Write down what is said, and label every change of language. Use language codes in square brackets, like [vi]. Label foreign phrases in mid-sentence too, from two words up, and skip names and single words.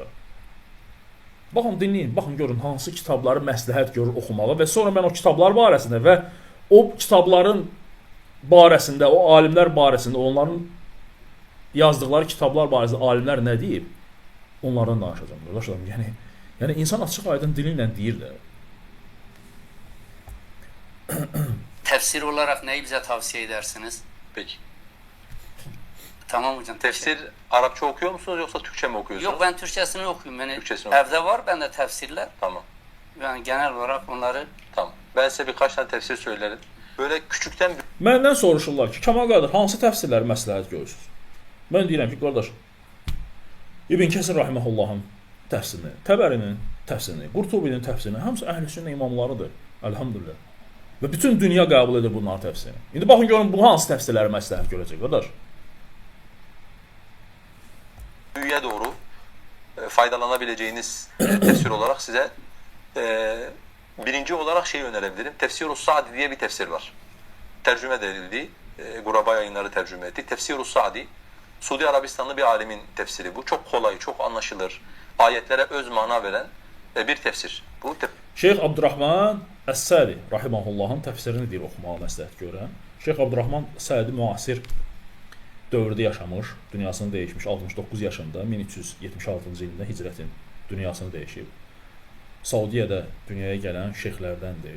[az] Baxın, dinləyin, baxın, görün hansı kitabları məsləhət görür oxumağa və sonra mən o kitablar barəsində və o kitabların barəsində, o alimlər barəsində, onların yazdıqları kitablar barəsində alimlər nə deyib, onlardan danışacağım qardaşlar. Yəni insan açıq aydın dili ilə deyir də. [tr] Tefsir olarak neyi bize tavsiye edersiniz? Peki. Tamam hocam. Tefsir Arapça okuyor musunuz yoksa Türkçe mi okuyorsunuz? Yok, ben Türkçesini okuyayım. Yani Türkçesini evde var bende tefsirler. Tamam. Yani genel olarak onları... Tamam. Ben size birkaç tane tefsir söylerim. Böyle küçükten... [az] Məndən soruşurlar ki, Kamal qardaş, hansı təfsirləri məsləhət görürsünüz? Mən deyirəm ki, qardaş, İbn Kəsir rahimehullahın təfsirini, Təbərinin təfsirini, Qurtubinin təfsirini, hamısı əhl-i-sünnə imamlarıdır. Elhamdülillah. Və bütün dünya qəbul edir bunların təfsirini. İndi baxın görün bu hansı təfsirləri məsləhət görəcək, qardaş? [tr] Büyüye doğru faydalanabileceğiniz tefsir olarak size birinci olarak şey önerebilirim. Tefsir-ü Sa'di diye bir tefsir var. Tercüme edildi. Guraba Yayınları tercüme etti. Tefsir-ü Sa'di. Suudi Arabistanlı bir alimin tefsiri bu. Çok kolay, çok anlaşılır. Ayetlere öz mana veren bir tefsir. Bu [az] Şeyx Abdurrahman Əs-Sədi rahimehullahın təfsirini deyir oxumağa məsləhət görən. Şeyx Abdurrahman Sədi müasir dövrdə yaşamış, dünyasını dəyişmiş, 69 yaşında, 1376-cı ildə hicrətin dünyasını dəyişib. Saudiyədə dünyaya gələn şeyxlərdəndir.